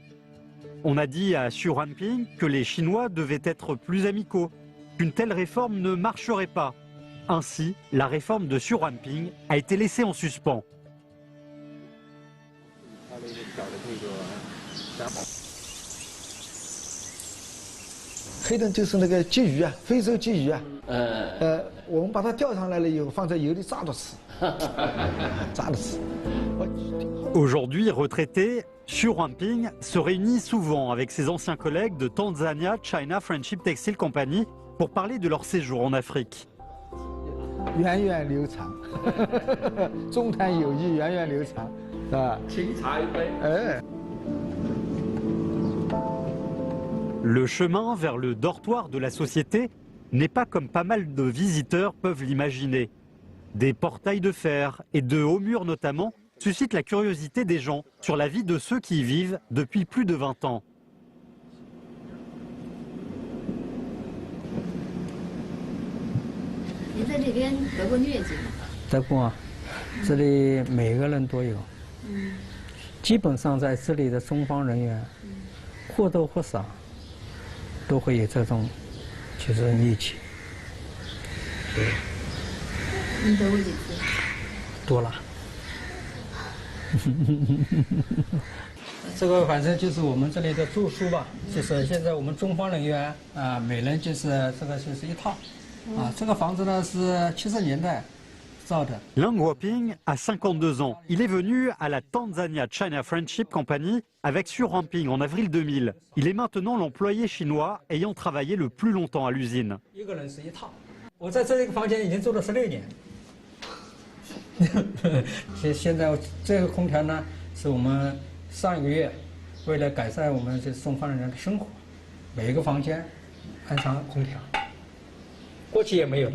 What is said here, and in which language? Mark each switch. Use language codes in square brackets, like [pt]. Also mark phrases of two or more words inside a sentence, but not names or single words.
[fr] On a dit à Xu Huanping que les Chinois devaient être plus amicaux, qu'une telle réforme ne marcherait pas. Ainsi, la réforme de Xu Huanping a été laissée en suspens. [zh] Hayden 就是那个鲫鱼啊，非洲鲫鱼啊。我们把它钓上来了以后，放在油里炸着吃，炸着吃。 [fr] Aujourd'hui retraité, Xu Huanping se réunit souvent avec ses anciens collègues de Tanzania China Friendship Textile Company pour parler de leur séjour en Afrique. [zh] 源远流长，中谈友谊源远流长，是吧？清茶一杯。 [fr] Le chemin vers le dortoir de la société n'est pas comme pas mal de visiteurs peuvent l'imaginer. Des portails de fer et de hauts murs notamment suscitent la curiosité des gens sur la vie de ceux qui y vivent depuis plus de 20 ans. [zh] 您在这边得过疟疾吗？得过，这里每个人都有。基本上在这里的中方人员，或多或少都会有这种就是疟疾。您得过几次？多了。这个反正就是我们这里的住宿吧，就是现在我们中方人员啊，每人就是这个就是一套。这个房子呢是70年代造的。 [fr] Liang Huaping a 52 ans. Il est venu à la Tanzania China Friendship Company avec Xu Huanping en avril 2000. Il est maintenant l'employé chinois ayant travaillé le plus longtemps à l'usine. [zh] 一个人是一套。我在这个房间已经住了16年。现在这个空调呢，是我们上一个月为了改善我们这中方人员的生活，每一个房间安上空调。过去也没有的，